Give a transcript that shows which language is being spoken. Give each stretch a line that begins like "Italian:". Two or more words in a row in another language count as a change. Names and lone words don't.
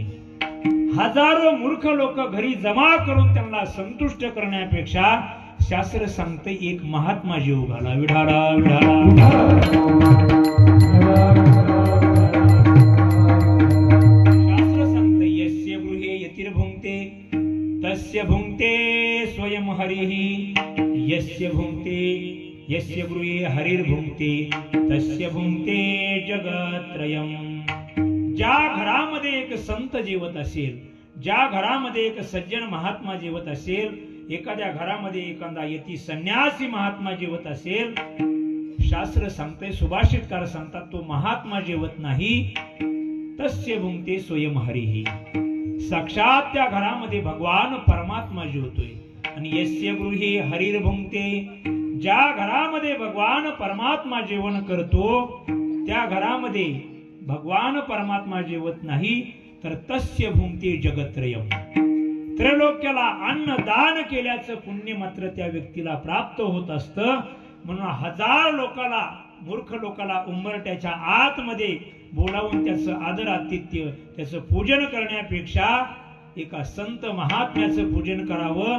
Marathi: हजारो मूर्ख लोक घरी जमा करून त्यांना संतुष्ट करण्यापेक्षा शास्त्र सांगते एक महात्मा जीव घाला. विढाला विढाला. शास्त्र सांगते
Sanskrit: यस्य गृहे यतिर्भुंक्ते तस्य भुंक्ते स्वयं हरिः. यस्य भुंक्ते यस्य गृहे हरिर्भुंक्ते तस्य भुंक्ते जगत्रयम्.
Marathi: ज्या घरामध्ये एक संत जेवत असेल, ज्या घरामध्ये एक सज्जन महात्मा जेवत असेल, एखाद्या घरामध्ये एखादा यती संन्यासी महात्मा जेवत असेल, शास्त्र सांगते सुभाषितकार सांगतात तो महात्मा जेवत नाही.
Sanskrit: तस्य भुंक्ते स्वयं हरिः.
Marathi: साक्षात त्या घरामध्ये भगवान परमात्मा जेवतोय.
Sanskrit: आणि यस्य गृहे हरिर्भुंक्ते.
Marathi: ज्या घरामध्ये भगवान परमात्मा जेवण करतो त्या घरामध्ये भगवान परमात्मा जेवत नाही तर
Sanskrit: तस्य भुंक्ते जगत्रयम्.
Marathi: त्रैलोक्याला अन्न दान केल्याचं पुण्य मात्र त्या व्यक्तीला प्राप्त होत असतं. म्हणून हजार लोकाला मूर्ख लोकाला उंबरट्याच्या आतमध्ये बोलावून त्याचं आदर आतिथ्य त्याचं पूजन करण्यापेक्षा एका संत महात्म्याचं पूजन करावं.